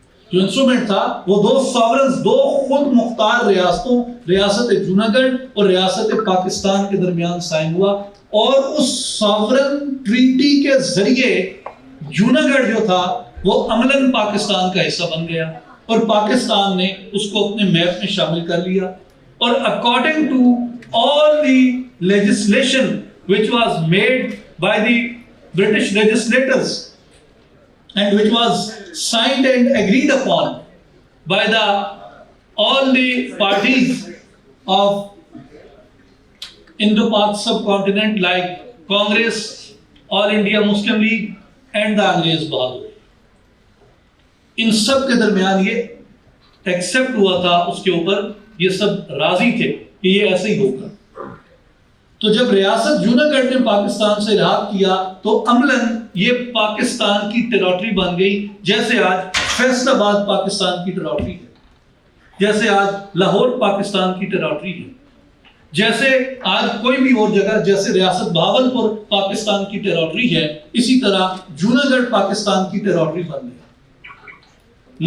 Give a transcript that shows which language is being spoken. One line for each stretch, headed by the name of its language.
Urdu: جو انسٹرومنٹ تھا وہ دو سوورنز، دو خود مختار ریاستوں، ریاست جوناگڑھ اور ریاست پاکستان کے درمیان سائن ہوا. اور اس سوورن ٹریٹی کے ذریعے جوناگڑھ جو تھا وہ عملاً پاکستان کا حصہ بن گیا اور پاکستان نے اس کو اپنے میپ میں شامل کر لیا. اور
English: according to all the legislation which was made by the British legislators and which was signed and agreed upon by all the parties of Indo-Pak subcontinent like Congress, All India Muslim League and the Angrez Bahadur.
Urdu: ان سب کے درمیان یہ accept ہوا تھا، اس کے اوپر یہ سب راضی تھے کہ یہ ایسے ہی ہوگا. تو جب ریاست جوناگڑھ نے پاکستان سے الحاق کیا تو عملاً یہ پاکستان کی ٹیریٹری بن گئی، جیسے آج فیصل آباد پاکستان کی ٹیریٹری ہے، جیسے آج لاہور پاکستان کی ٹیریٹری ہے، جیسے آج کوئی بھی اور جگہ، جیسے ریاست بہاولپور پاکستان کی ٹیریٹری ہے، اسی طرح جوناگڑھ پاکستان کی ٹیریٹری بن گئی.